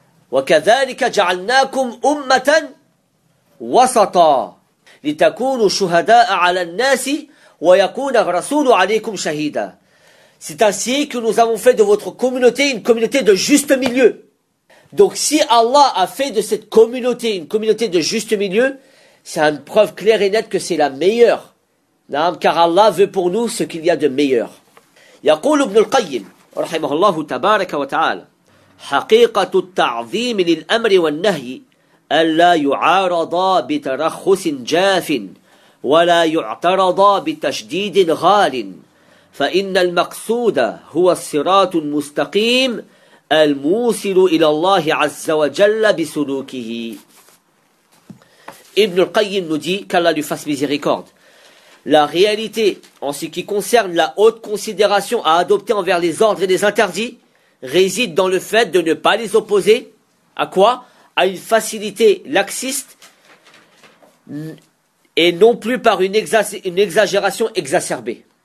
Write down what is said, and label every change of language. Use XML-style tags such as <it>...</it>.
<ar>وَكَذَلِكَ جَعَلْنَاكُمْ أُمَّةً وَسَطًا لِتَكُونُوا شُهَدَاءَ عَلَى النَّاسِ وَيَكُونَ الرَّسُولُ عَلَيْكُمْ شَهِيدًا.</ar> <fr>C'est ainsi que nous avons fait de votre communauté une communauté de juste milieu. Donc si Allah a fait de cette communauté une communauté de juste milieu, c'est une preuve claire et nette que c'est la meilleure. Non, car Allah veut pour nous ce qu'il y a de meilleur.</fr> <ar>يقول ابن القيم رحمه الله تبارك وتعالى حقيقة التعظيم للأمر والنهي ألا يعارض بترخص جاف ولا يعترض بتشديد غال فإن المقصود هو الصراط المستقيم الموصل إلى الله عز وجل بسلوكه.</ar> <fr>ابن القيم nous dit qu'Allah lui fasse miséricorde. La réalité en ce qui concerne la haute considération à adopter envers les ordres et les interdits réside dans le fait de ne pas les opposer à quoi ? À une facilité laxiste et non plus par une exagération exacerbée.</fr>